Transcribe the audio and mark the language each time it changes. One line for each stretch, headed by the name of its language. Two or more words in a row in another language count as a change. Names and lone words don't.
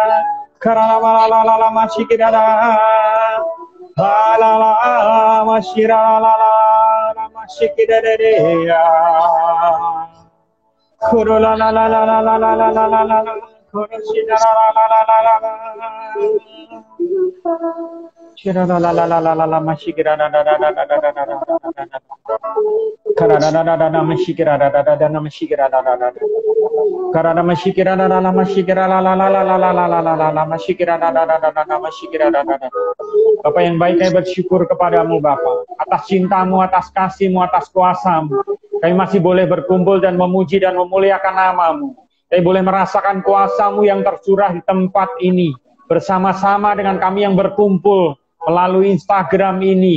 Indonesian: Karana la la la la mashikira la. La la la mashira la la la mashikira de ya. Kuru la la la la la la la la la la la la. Kuru shira la la la la la la. Shira la la la la la la la mashikira da da da da da da da da da. Karada da da da da mashikira da da da da mashikira da da da. Karada mashikira da da la mashikira la la la la la la la la la la mashikira da da da da da mashikira da da da. Bapak yang baik, kami bersyukur kepadamu Bapa, atas cintamu, atas kasihmu, atas kuasamu. Kami masih boleh berkumpul dan memuji dan memuliakan namamu. Kami boleh merasakan kuasamu yang tercurah di tempat ini, bersama-sama dengan kami yang berkumpul melalui Instagram ini.